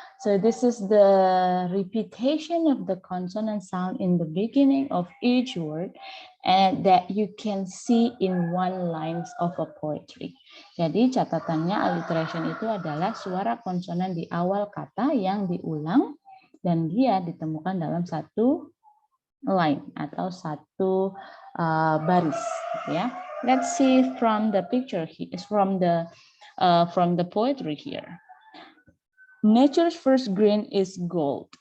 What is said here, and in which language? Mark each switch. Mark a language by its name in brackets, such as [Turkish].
[English] So this is the repetition of the consonant sound in the beginning of each word, and that you can see in one lines of a poetry. [Indonesian] Jadi catatannya alliteration itu adalah suara konsonan di awal kata yang diulang dan dia ditemukan dalam satu line atau satu baris, ya. [English] Let's see from the picture here, from the poetry here. Nature's first green is gold.